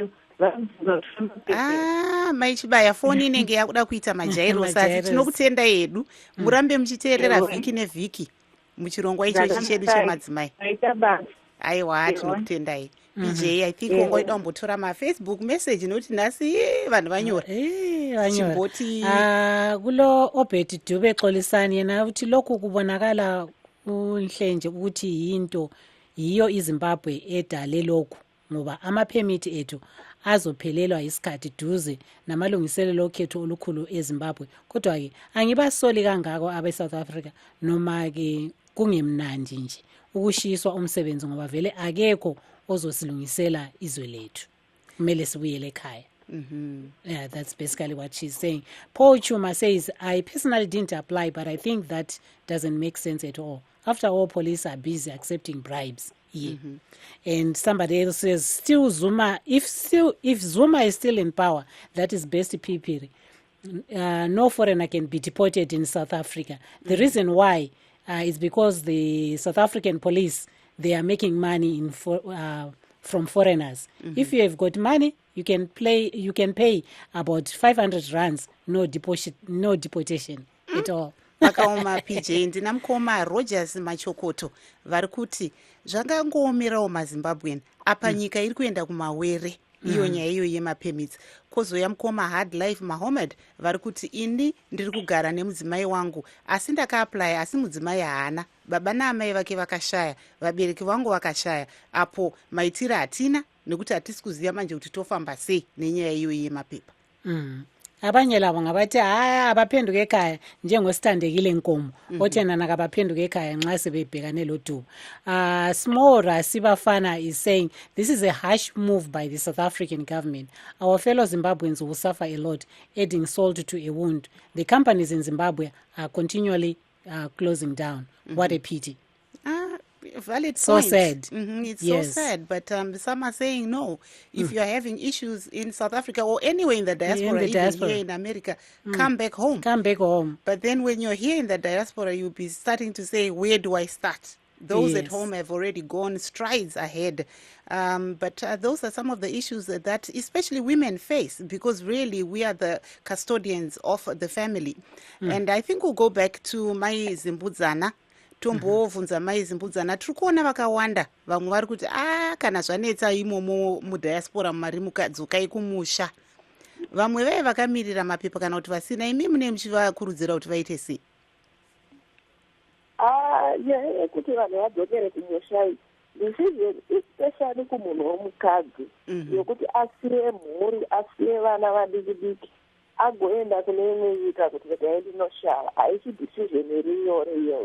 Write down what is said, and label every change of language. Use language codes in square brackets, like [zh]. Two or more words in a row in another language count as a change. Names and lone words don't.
[sn] mai Chibaya, foni inenge yakuda kuita majairo. Sasi tinokutenda yedu murambe muchiteerera vhiki nevhiki muchirongwa ichochi chedu chemadzimai. Aiwa, tinokutendai. PJ, [en] I think [sn] wangoida kumbotora mafacebook message noti nhasi vanhu vanyora. [nd] Chimboti kulo Obert Dube Xolisani yena uthi lokhu kubonakala unhlenje ukuthi yinto yiyo iZimbabwe edale lokhu ngoba amaphemithi ethu azophelelwa isikhathi duze namalungiselelo okhetho olukhulu eZimbabwe. Kodwa ke angibasoli kangako abeSouth Africa noma ke kungemnandi nje ukushiswa umsebenzi ngoba vele akekho ozosilungisela izwe lethu. Kumele sibuyele ekhaya. [en] Yeah, that's basically what she's saying. Paul Chuma says, I personally didn't apply, but I think that doesn't make sense at all. After all, police are busy accepting bribes. Yeah. And somebody else says, still Zuma, if Zuma is still in power, that is best PPR. No foreigner can be deported in South Africa. The reason why is because the South African police, they are making money from foreigners. If you have got money, you can pay about 500 rands, no deportation at all. [sn] Vakaoma PJ ndinamukoma Rogers Machokoto vari kuti zvangangoomerawo maZimbabwean apa nyika iri kuenda kumawere iyo nyaya iyo yemapermits. Kozoya mukoma Hard Life Mohammed vari kuti ini ndiri kugara nemudzimai wangu asi ndakaapply asi mudzimai haana, baba naamai vake vakashaya, vabereki vangu vakashaya, apo maitiro hatina nekuti hatisi kuziva manje kuti tofamba sei nenyaya iyo yemapepa. [nd] Abanye labo ngabathi abaphenduke ekhaya njengosithandekile inkomo othena nakabaphenduke ekhaya nxa sebebhekane lodubo. [en] Smora Sibafana is saying this is a harsh move by the South African government. Our fellow Zimbabweans will suffer a lot, adding salt to a wound. The companies in Zimbabwe are continually closing down. What a pity. Valid so point. Sad. It's Yes. so sad, but some are saying no. If you are having issues in South Africa or anywhere in the diaspora, even here in America, come back home. Come back home. But then when you're here in the diaspora, you'll be starting to say, where do I start? Those at Yes. home have already gone strides ahead. But those are some of the issues that especially women face, because really we are the custodians of the family. And I think we'll go back to Mai Zimbudzana. [sn] Tombovunza mai Zimbudzana, tiri kuona vakawanda vamwe vari kuti kana zvanetsa imomo mudiaspora mari mukadzokai kumusha. vamwe vaive vakamirira mapepa kana kuti vasina, imi mune muchivakurudzira kuti vaite sei? Nyaya yekuti vanhu vadzokere kumusha [en] decision especially [sn] kumunhu womukadzi yokuti asiye mhuri, asiye vana vadiki diki agoenda kune imwe nyika kuti regai ndinoshava, haisi decision iri nyore iyoyo.